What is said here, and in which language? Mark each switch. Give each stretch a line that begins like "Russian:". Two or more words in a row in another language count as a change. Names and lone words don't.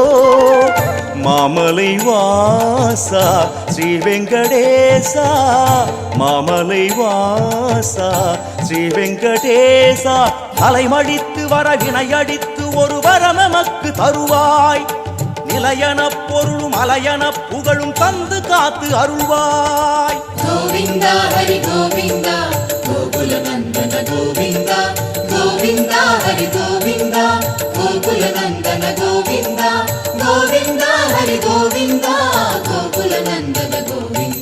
Tamil: மாமலை வாசா ஸ்ரீ வெங்கடேசா மாமலை வாசா ஸ்ரீ வெங்கடேசா அலைமடித்து வர வினையடித்து ஒரு வரமமக்கு தருவாய் நிலையன பொருளும் அலையன புகழும் தந்து காத்து அருள்வாய்
Sanskrit: గోవింద హరి గోవింద గోకుల నందన గోవింద గోవింద హరి గోవింద గోకుల నందన గోవింద గోవింద హరి గోవింద గోకుల నందన గోవింద